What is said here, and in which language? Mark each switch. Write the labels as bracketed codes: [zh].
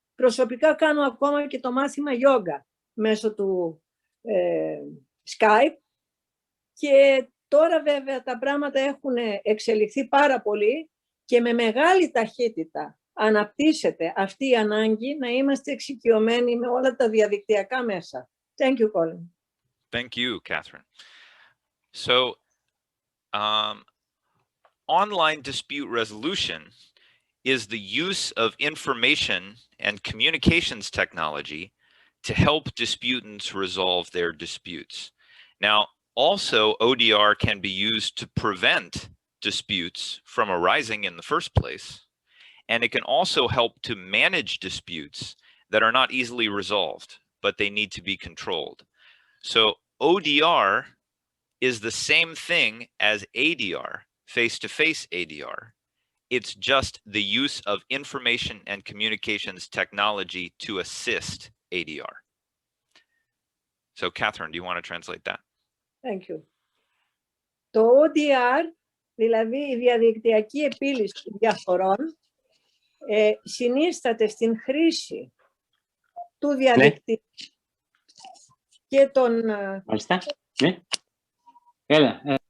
[el] Προσωπικά κάνω ακόμα και το μάθημα γιόγκα μέσω του Skype και τώρα βέβαια τα πράγματα έχουν εξελιχθεί πάρα πολύ και με μεγάλη ταχύτητα αναπτύσσεται αυτή η ανάγκη να είμαστε εξοικειωμένοι με όλα τα διαδικτυακά μέσα. [en] Thank you, Colin. Thank you, Catherine. So, online dispute resolution is the use of information and communications technology to help disputants resolve their disputes. Now, also, ODR can be used to prevent disputes from arising in the first place, and it can also help to manage disputes that are not easily resolved, but they need to be controlled. So ODR is the same thing as ADR, face-to-face ADR. It's just the use of information and communications technology to assist ADR. So Catherine, do you want to translate that? Thank you. [el] Το ODR, δηλαδή η διαδικτυακή επίλυση διαφορών, συνίσταται στην χρήση του διαδικτύου και των... Μάλιστα. Ναι. Έλα.